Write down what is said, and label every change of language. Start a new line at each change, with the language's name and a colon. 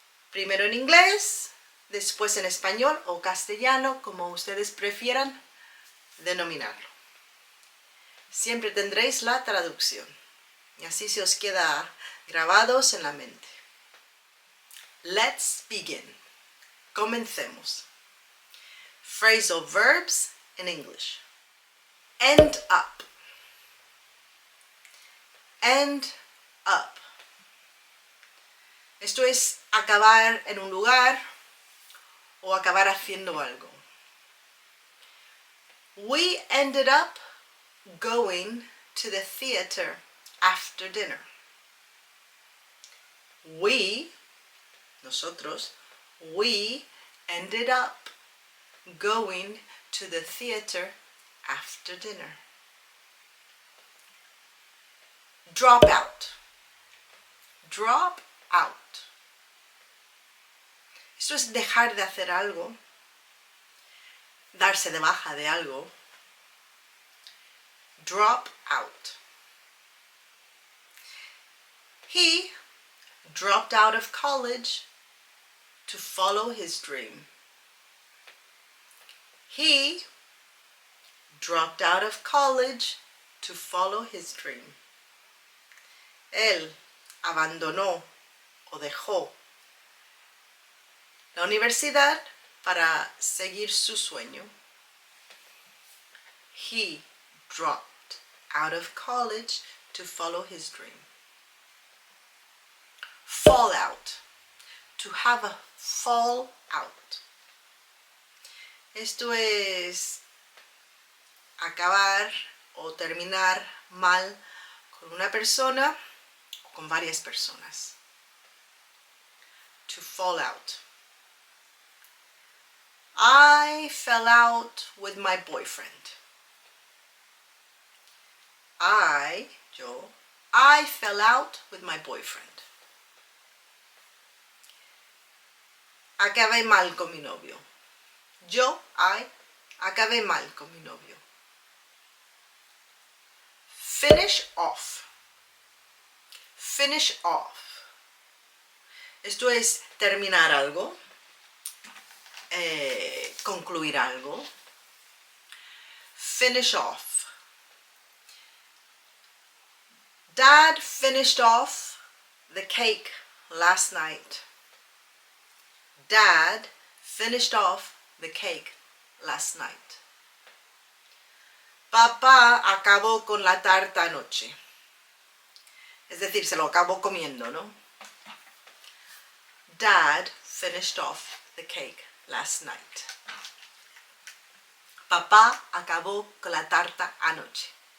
Spanish: Primero en inglés, después en español o castellano, como ustedes prefieran denominarlo. Siempre tendréis la traducción y así se os queda grabados en la mente.
English: Let's begin.
Spanish: Comencemos.
English: Phrasal verbs in English. End up. End up.
Spanish: Esto es acabar en un lugar o acabar haciendo algo.
English: We ended up going to the theater after dinner.
Spanish: Nosotros,
English: we ended up going to the theater after dinner. Drop out. Drop out.
Spanish: Esto es dejar de hacer algo, darse de baja de algo.
English: Drop out. He dropped out of college to follow his dream. He dropped out of college to follow his dream.
Spanish: Él abandonó o dejó la universidad para seguir su sueño.
English: He dropped out of college to follow his dream. Fall out. To have a fall out.
Spanish: Esto es acabar o terminar mal con una persona o con varias personas.
English: To fall out. I fell out with my boyfriend. I fell out with my boyfriend.
Spanish: Acabé mal con mi novio. Acabé mal con mi novio.
English: Finish off. Finish off.
Spanish: Esto es terminar algo, concluir algo.
English: Finish off. Dad finished off the cake last night. Dad finished off the cake last night.
Spanish: Papá acabó con la tarta anoche. Es decir, se lo acabó comiendo, ¿no?
English: Dad finished off the cake last night.
Spanish: Papá acabó con la tarta anoche.